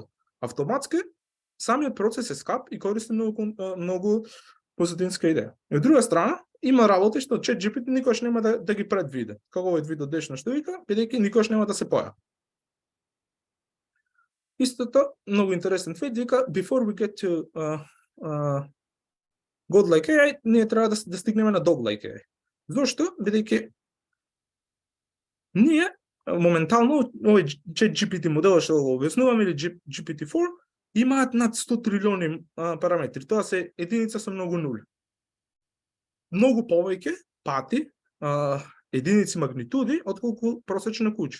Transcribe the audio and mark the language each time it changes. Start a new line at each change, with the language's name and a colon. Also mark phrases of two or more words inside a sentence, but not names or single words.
Macedonian: Автоматски, самиот процес е скап и користи многу позадинска идеја. И од друга страна, има работи што ChatGPT никош нема да ги предвиде. Како овој видео дешно што вика, бидејќи никош нема да се појави. Истото, многу интересен твит, вика,
English: before we get to godlike AI,
Macedonian: ние треба да стигнеме на
English: doglike AI.
Macedonian: Зошто? Бидејќи ние моментално овој ChatGPT модел што го објаснуваме или GPT-4 имаат над 100 трилиони параметри. Тоа се единица со многу нули. Многу повеќе пати единици магнитуди отколку просечно куче.